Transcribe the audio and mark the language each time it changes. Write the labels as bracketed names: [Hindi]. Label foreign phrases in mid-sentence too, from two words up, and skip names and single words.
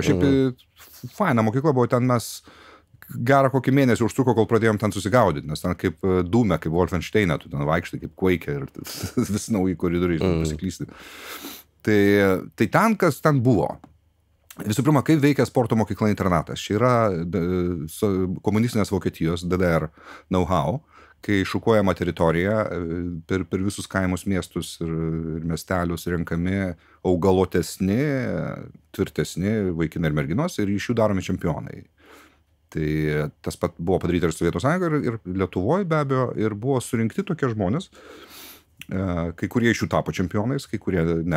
[Lithuanian] Šiaip faina mokykla buvo, ten mes gerą kokį mėnesį užtruko, kol pradėjom ten susigaudyti, nes ten kaip Dūme, kaip Wolfensteine, tu ten vaikštai, kaip Quake ir vis nauji koridoriai pasiklysti. Tai ten, kas ten buvo. Visų pirma, kaip veikia sporto mokykla internatas. Čia yra komunistinės Vokietijos, DDR know-how, kai šukuojama teritorija, per visus kaimus, miestus ir miestelius renkami augalotesni, tvirtesni vaikinai ir merginos ir iš jų daromi čempionai. Tai tas pat buvo padaryta ir Sovietų Sąjungoje, ir Lietuvoje be abejo, ir buvo surinkti tokie žmonės, kai kurie iš jų tapo čempionais, kai kurie ne.